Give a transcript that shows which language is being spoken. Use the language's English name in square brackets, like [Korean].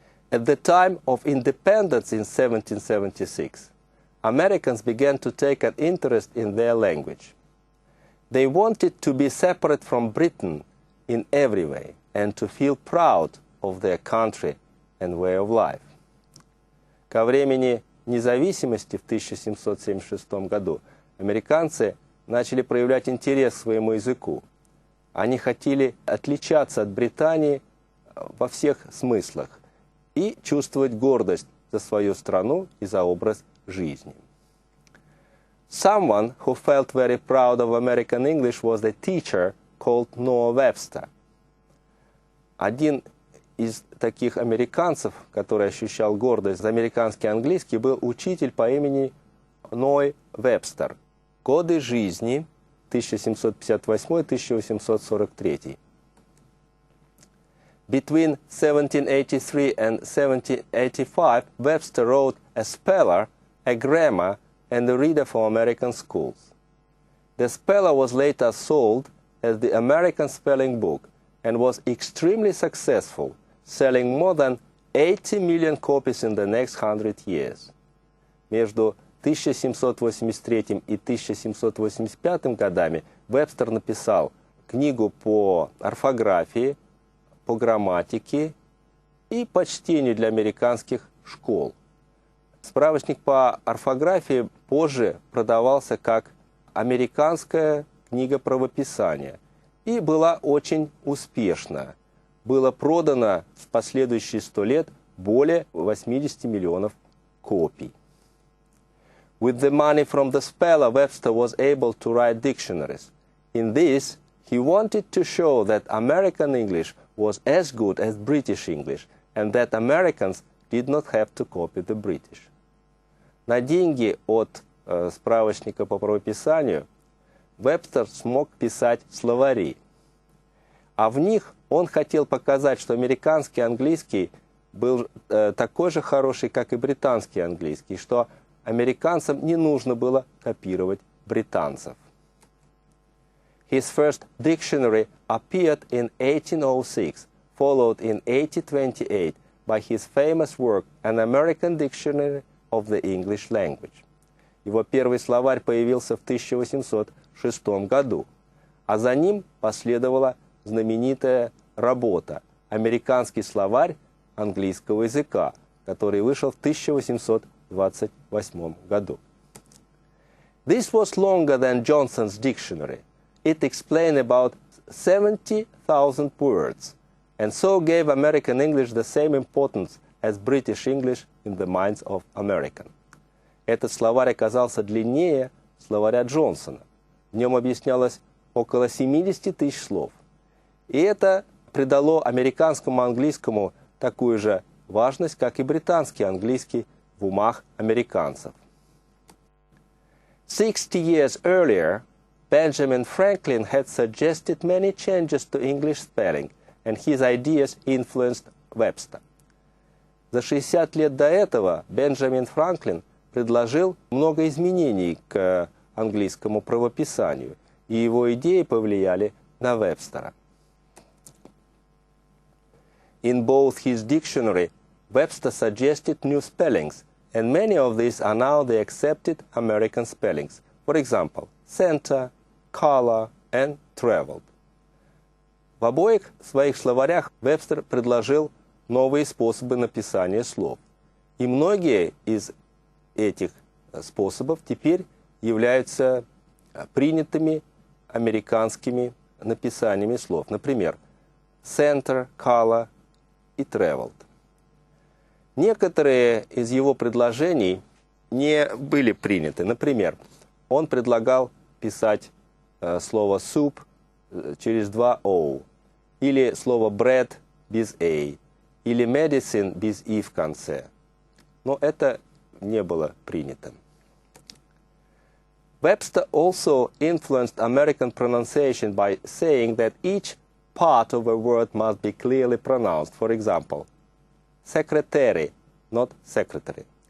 [English] At the time of independence in 1776, Americans began to take an interest in their language. They wanted to be separate from Britain in every way and to feel proud of their country and way of life. [Russian] Ко времени независимости в 1776 году американцы начали проявлять интерес к своему языку. Они хотели отличаться от Британии во всех смыслах и чувствовать гордость за свою страну и за образ жизни. [English] Someone who felt very proud of American English was a teacher called Noah Webster. [Russian] Один из таких американцев, который ощущал гордость за американский английский, был учитель по имени Ной Вебстер. Годы жизни 1758-1843. [English] Between 1783 and 1785, Webster wrote a speller, a grammar, and a reader for American schools. The speller was later sold as the American Spelling Book and was extremely successful, selling more than 80 million copies in the next 100 years. [Russian] Между 1783 и 1785 годами Вебстер написал книгу по орфографии, по грамматике и по чтению для американских школ. Справочник по орфографии позже продавался как американская книга правописания и была очень успешна. Было продано в последующие 100 лет более 80 миллионов копий. [English] With the money from the speller, Webster was able to write dictionaries. In this, he wanted to show that American English was as good as British English, and that Americans did not have to copy the British. [Russian] На деньги от справочника по правописанию Вебстер смог писать словари, а в них он хотел показать, что американский английский был такой же хороший, как и британский английский, что американцам не нужно было копировать британцев. [English] His first dictionary appeared in 1806, followed in 1828 by his famous work An American Dictionary of the English Language. [Russian] Его первый словарь появился в 1806 году, а за ним последовала знаменитая работа «Американский словарь английского языка», который вышел в 1828 году. [English] This was longer than Johnson's dictionary. It explained about 70,000 words, and so gave American English the same importance as British English in the minds of Americans. [Russian] Этот словарь оказался длиннее словаря Джонсона. В нем объяснялось около 70 тысяч слов. И это придало американскому английскому такую же важность, как и британский английский в умах американцев. [English] 60 years earlier, Benjamin Franklin had suggested many changes to English spelling, and his ideas influenced Webster. [Russian] За 60 лет до этого Бенджамин Франклин предложил много изменений к английскому правописанию, и его идеи повлияли на Вебстера. [English] In both his dictionary, Webster suggested new spellings, and many of these are now the accepted American spellings. For example, center, color and traveled. [Russian] В обоих своих словарях Вебстер предложил новые способы написания слов. И многие из этих способов теперь являются принятыми американскими написаниями слов. Например, center, color и traveled. Некоторые из его предложений не были приняты. Например, он предлагал писать слово soup через два O, или слово bread без A, или medicine без I в конце. Но это не было принято. [English] Webster also influenced American pronunciation by saying that each part of a word must be clearly pronounced. For example, secretary, not secretary.